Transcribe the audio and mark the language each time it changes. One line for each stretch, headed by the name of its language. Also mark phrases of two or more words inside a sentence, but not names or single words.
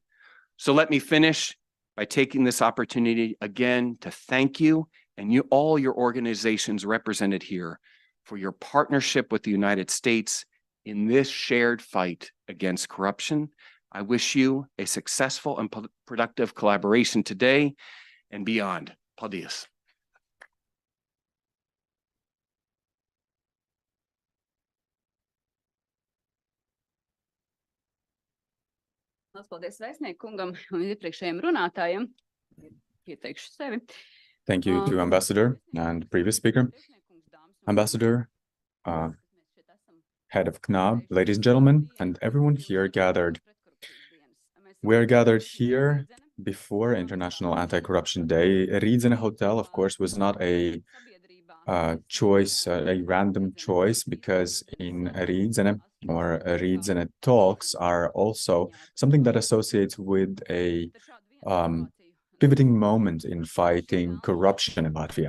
English: So let me finish by taking this opportunity again to thank you and all your organizations represented here for your partnership with the United States in this shared fight against corruption. I wish you a successful and productive collaboration today and beyond.
Latvian: Paldies. Paldies vēstnieku kungam un iepriekšējiem runātājiem. Ieteikšu sevi.
English: Thank you to Ambassador and previous speaker. Ambassador, head of CNAB, ladies and gentlemen, and everyone here gathered. We are gathered here before International Anti-Corruption Day. Rīdzene Hotel, of course, was not a choice, a random choice, because in Rīdzene or Rīdzene talks are also something that associates with a pivoting moment in fighting corruption in Latvia.